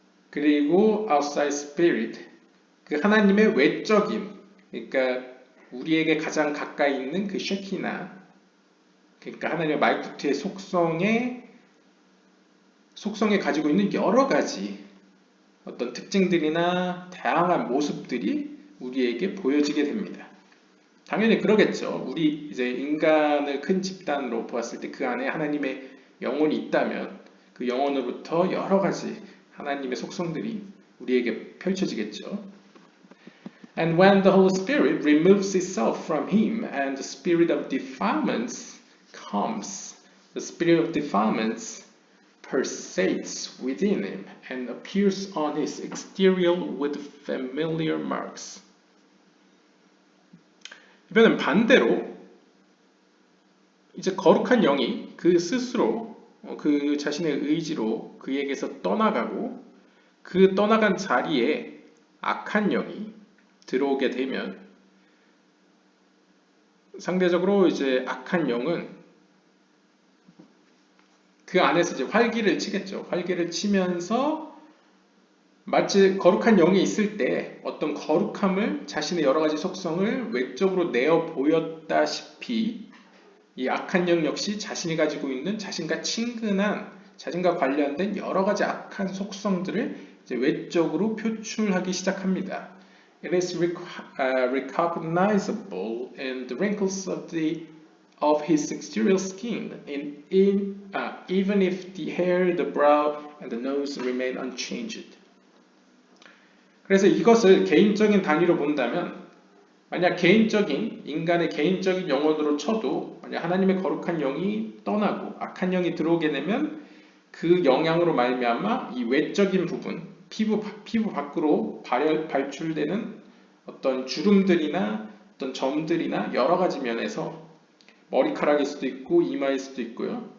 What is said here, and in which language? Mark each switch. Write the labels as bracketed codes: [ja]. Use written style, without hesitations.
[ko] 그리고 outside spirit, 그 하나님의 외적인, 그러니까 우리에게 가장 가까이 있는 그 쉐키나, 그러니까 하나님의 말쿠트의 속성에 가지고 있는 여러 가지 어떤 특징들이나 다양한 모습들이 우리에게 보여지게 됩니다. 당연히 그러겠죠. 우리 이제 인간을 큰 집단으로 보았을 때 그 안에 하나님의 영혼이 있다면 그 영혼으로부터 여러 가지 하나님의 속성들이 우리에게 펼쳐지겠죠. [en] And when the Holy Spirit removes itself from him and the spirit of defilements comes, the spirit of defilements persists within him and appears on his exterior with familiar marks. [ko] 이번엔 반대로 이제 거룩한 영이 그 스스로 그 자신의 의지로 그에게서 떠나가고 그 떠나간 자리에 악한 영이 들어오게 되면 상대적으로 이제 악한 영은 그 안에서 이제 활기를 치겠죠. 활기를 치면서 마치 거룩한 영이 있을 때 어떤 거룩함을 자신의 여러 가지 속성을 외적으로 내어 보였다시피 이 악한 영 역시 자신이 가지고 있는 자신과 친근한 자신과 관련된 여러 가지 악한 속성들을 이제 외적으로 표출하기 시작합니다. [en] It is recognizable in the wrinkles of his exterior skin, even if the hair, the brow, and the nose remain unchanged. [ko] 그래서 이것을 개인적인 단위로 본다면 만약 인간의 개인적인 영혼으로 쳐도 만약 하나님의 거룩한 영이 떠나고 악한 영이 들어오게 되면 그 영향으로 말미암아 이 외적인 부분, 피부 밖으로 발출되는 어떤 주름들이나 어떤 점들이나 여러 가지 면에서 머리카락일 수도 있고 이마일 수도 있고요.